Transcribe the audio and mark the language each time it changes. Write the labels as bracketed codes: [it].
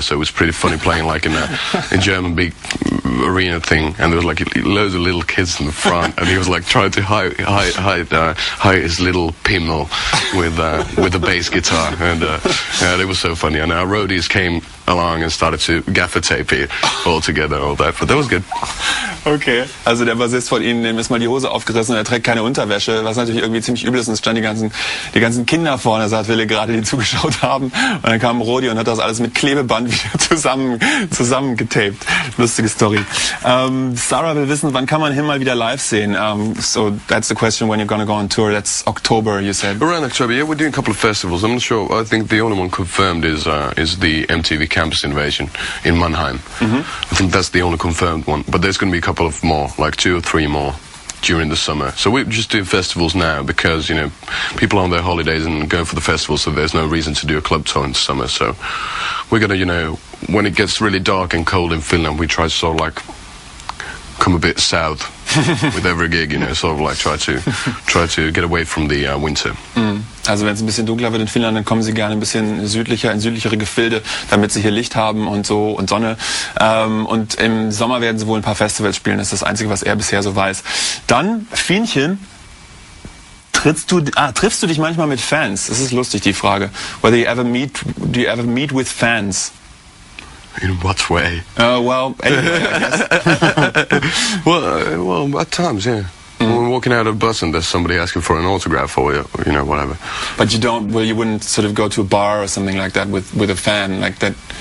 [en] So it was pretty funny playing like in a German big arena thing, and there was like loads of little kids in the front, and he was like trying to hide his little pimmel with the bass guitar, and it was so funny. And our roadies came along and started to gaffer tape it all together, all that, but that was good. [de] Okay, also der Bassist von Ihnen, dem ist mal die Hose aufgerissen und er trägt keine Unterwäsche, was natürlich irgendwie ziemlich übel ist, und es standen die ganzen Kinder vorne, sagt Wille, gerade die zugeschaut haben, und dann kam Rodi und hat das alles mit Klebeband wieder zusammengetaped. Lustige Story. Sarah will wissen, wann kann man ihn mal wieder live sehen? [en] So that's the question, when you're gonna go on tour. That's October, you said. Around October, yeah, we're doing a couple of festivals. I'm not sure. I think the only one confirmed is the MTV Campus Invasion in Mannheim. I think that's the only confirmed one, but there's going to be a couple of more, like 2 or 3 more during the summer. So we're just doing festivals now because, people are on their holidays and going for the festival, so there's no reason to do a club tour in the summer. So we're going to, when it gets really dark and cold in Finland, we try to sort of like come a bit south with every gig, sort of like try to get away from the winter. [de] Also wenn es ein bisschen dunkler wird in Finnland, dann kommen sie gerne ein bisschen südlicher, in südlichere Gefilde, damit sie hier Licht haben und so und Sonne. Und im Sommer werden sie wohl ein paar Festivals spielen, das ist das Einzige, was er bisher so weiß. Dann, Fienchen, triffst du dich manchmal mit Fans? Das ist lustig, die Frage. [en] Do you ever meet with fans? In what way? Well, anyway, I guess. well, at times, yeah. When we're walking out of a bus and there's somebody asking for an autograph or whatever. But you wouldn't sort of go to a bar or something like that with a fan like that?